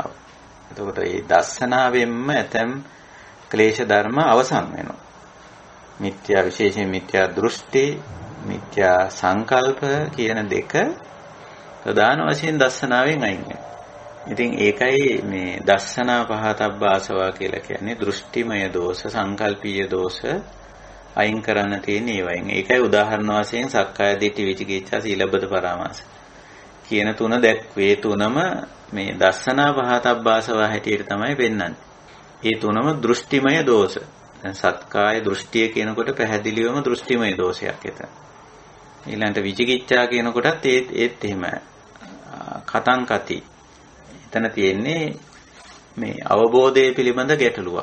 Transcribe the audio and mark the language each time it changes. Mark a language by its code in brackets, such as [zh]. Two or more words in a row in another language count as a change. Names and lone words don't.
[si] එතකොට මේ දස්සනාවෙන්ම ඇතම් ක්ලේශ ධර්ම අවසන් වෙනවා. මිත්‍යා විශේෂයෙන් මිත්‍යා දෘෂ්ටි, මිත්‍යා සංකල්ප කියන දෙක ප්‍රධාන වශයෙන් දස්සනාවෙන් අයින් වෙනවා. ඉතින් ඒකයි මේ [pi] දස්සනා පහතබ්බ ආසවා [si] කියලා කියන්නේ දෘෂ්ටිමය දෝෂ, සංකල්පීය දෝෂ අයින් කරන්න තියෙන ඒවායින්. ඒකයි උදාහරණ වශයෙන් [pi] සක්කාය දිට්ඨි, [si] විචිකිච්ඡා, [pi] සීලබ්බත පරාමාස [si] කියන තුන දැක්වේ. තුනම මේ [pi] දස්සනා පහතබ්බ ආසවා [si] හැටියට තමයි පෙන්වන්නේ. ඒ තුනම දෘෂ්ටිමය දෝෂ. දැන් සත්කාය දෘෂ්ටිය කියනකොට පැහැදිලිවම දෘෂ්ටිමය දෝෂයක් එතන. ඊළඟට විචිකිච්ඡා කියනකොටත් ඒත් එහෙම [pi] කතං කති. [si] එතන තියෙන්නේ මේ අවබෝධය පිළිබඳ ගැටලුවක්.